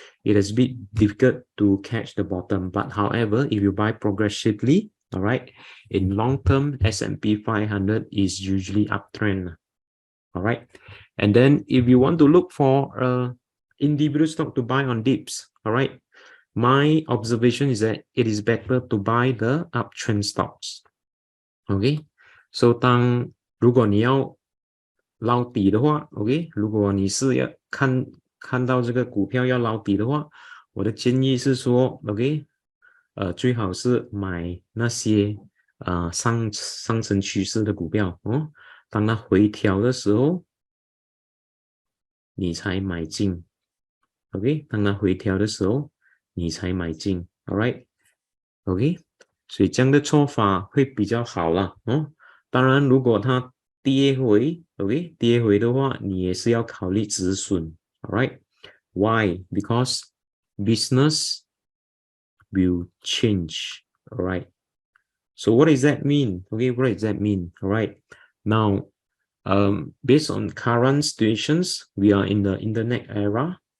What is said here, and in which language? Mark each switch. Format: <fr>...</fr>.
<en>It is a bit difficult to catch the bottom, but however, if you buy progressively, all right, in long term, S&P 500 is usually uptrend. All right, and then if you want to look for individual stock to buy on dips, all right, my observation is that it is better to buy the uptrend stocks.</en> <zh>Okay, so 如果你要捞底的话 ，OK， 如果你是要看到这个股票要捞底的话，我的建议是说 ，OK， 最好是买那些上升趋势的股票哦。当它回调的时候，你才买进 ，OK， 当它回调的时候，你才买进 ，All right，OK， 所以这样的做法会比较好啦，哦。当然，如果它跌回 ，OK， 跌回的话，你也是要考虑止损 ，All right?</zh> <en>Why? Because business will change, all right? So what does that mean? Okay, what does that mean? All right. Now, based on current situations, we are in the internet era.</en>